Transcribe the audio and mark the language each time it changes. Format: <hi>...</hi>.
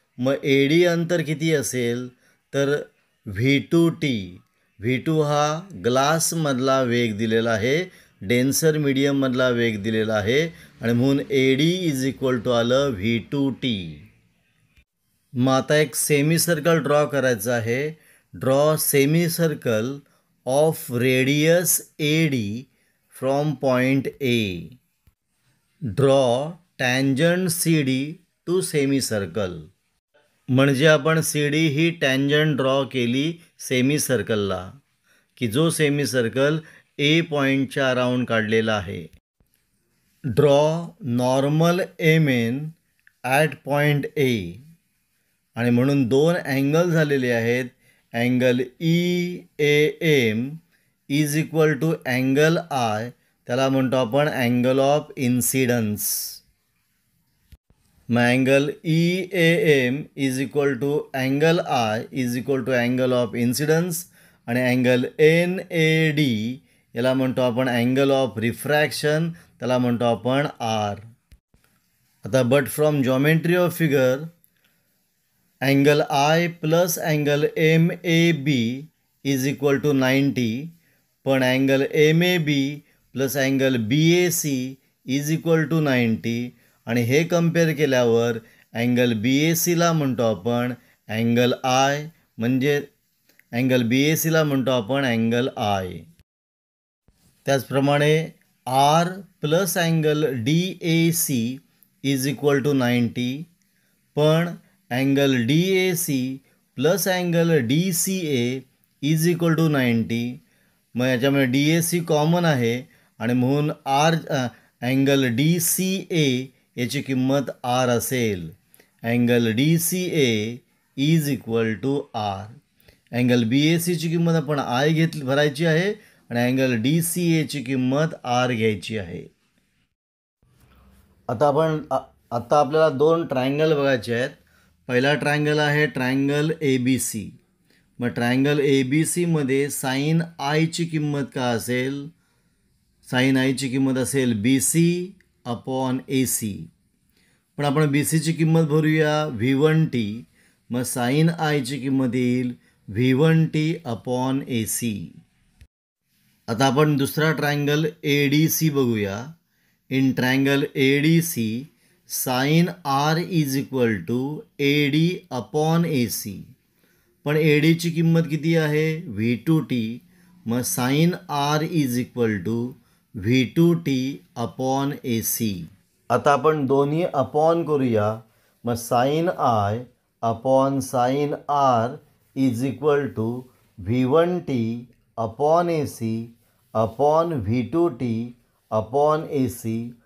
<mr>मग A D अंतर किती असेल, तर v2t. v2 हा ग्लासमधला वेग दिलेला आहे, डेन्सर मीडियममधला वेग दिलेला आहे आणि म्हणून</mr> <en>A D is equal to</en> <mr>आलं v2t. मग आता एक सेमी सर्कल ड्रॉ करायचं आहे.</mr> <en>Draw semi circle of radius A D from point A. Draw tangent C D to semi circle.</en> <mr>म्हणजे आपण सी डी ही टँजंट ड्रॉ केली सेमी सर्कलला, की जो सेमी सर्कल ए पॉईंटच्या अराउंड काढलेला आहे.</mr> <en>Draw normal M N at point A.</en> <mr>आणि म्हणून दोन अँगल झालेले आहेत.</mr> <en>angle E A M is equal to angle I,</en> <mr>त्याला म्हणतो आपण अँगल ऑफ इन्सिडन्स. मग</mr> <en>angle E A M is equal to angle I is equal to angle of incidence</en> <mr>आणि अँगल एन ए डी याला म्हणतो आपण angle of refraction, त्याला म्हणतो आपण आर.</mr> <en>आता but from geometry of figure, angle I plus angle M A B is equal to 90, पण angle M A B plus angle B A C is equal to 90 आणि हे compare केल्यावर angle B A सीला म्हणतो आपण angle I, म्हणजे angle B A सीला म्हणतो आपण अँगल आय. त्याचप्रमाणे R plus angle D A C is equal to 90, पण angle D A C plus angle D C A is equal to 90.</en> <mr>मग याच्यामध्ये डी ए सी कॉमन आहे आणि म्हणून अँगल डी सी ए याची किंमत आर असेल.</mr> <en>Angle D C A is equal to R.</en> <mr>Angle बी ए सीची किंमत आपण आय भरायची आहे आणि अँगल डी सी एची किंमत आर घ्यायची आहे. आता आपल्याला दोन ट्रायंगल बघायचे आहेत. पहिला ट्रायंगल आहे ट्रायंगल ए बी सी. मग ट्रायंगल ए बी सीमध्ये साईन आयची किंमत काय असेल, साईन आयची किंमत असेल</mr> <en>B C upon A C.</en> <mr>पण आपण बी सीची किंमत भरूया v1t. मग साईन आयची किंमत येईल v1t अपॉन ए सी. आता आपण दुसरा ट्रायंगल ए डी सी बघूया.</mr> <en>In triangle A D C sine R is equal to A D upon A C.</en> <mr>पण ए डीची किंमत किती आहे, v2t. मग</mr> <en>Sine R is equal to v2t upon A C.</en> <mr>आता आपण दोन्ही अपॉन करूया.</mr> <en>मग sine I upon sine R is equal to v1t upon A C upon v2t upon A C.</en>